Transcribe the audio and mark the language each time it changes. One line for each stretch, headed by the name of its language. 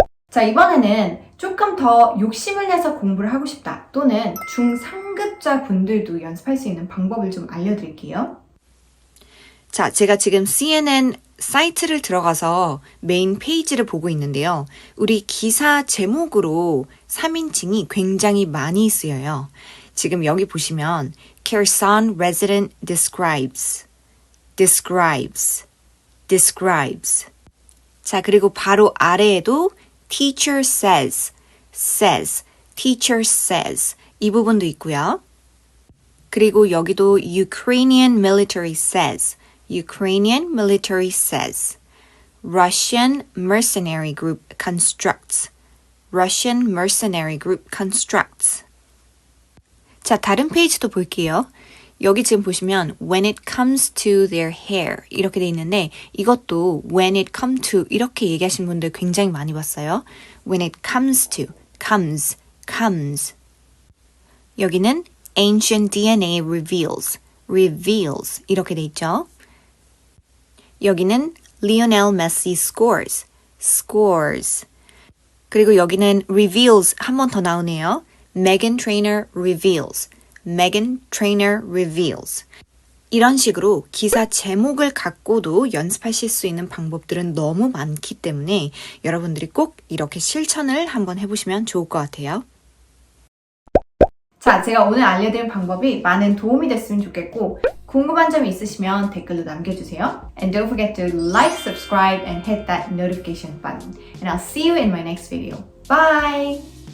Korean: 자, 이번에는 조금 더 욕심을 내서 공부를 하고 싶다 또는 중상급자 분들도 연습할 수 있는 방법을 좀 알려드릴게요. 자, 제가 지금 CNN 사이트를 들어가서 메인 페이지를 보고 있는데요. 우리 기사 제목으로 3인칭이 굉장히 많이 쓰여요. 지금 여기 보시면
English: Kherson resident describes, describes, describes.
Korean: 자, 그리고 바로 아래에도
English: teacher says, says, teacher says
Korean: 이 부분도 있고요. 그리고 여기도
English: Ukrainian military says, Ukrainian military says, Russian mercenary group constructs, Russian mercenary group constructs.
Korean: 자, 다른 페이지도 볼게요. 여기 지금 보시면 when it comes to their hair 이렇게 돼 있는데 이것도 when it come to 이렇게 얘기하신 분들 굉장히 많이 봤어요.
English: when it comes to comes, comes.
Korean: 여기는
English: ancient DNA reveals, reveals
Korean: 이렇게 돼 있죠. 여기는
English: Lionel Messi scores, scores.
Korean: 그리고 여기는 reveals 한 번 더 나오네요.
English: Meghan Trainor reveals, Meghan Trainor reveals.
Korean: 이런 식으로 기사 제목을 갖고도 연습하실 수 있는 방법들은 너무 많기 때문에 여러분들이 꼭 이렇게 실천을 한번 해보시면 좋을 것 같아요. 자, 제가 오늘 알려드린 방법이 많은 도움이 됐으면 좋겠고 궁금한 점이 있으시면 댓글로 남겨주세요.
English: And don't forget to like, subscribe, and hit that notification button. And I'll see you in my next video. Bye!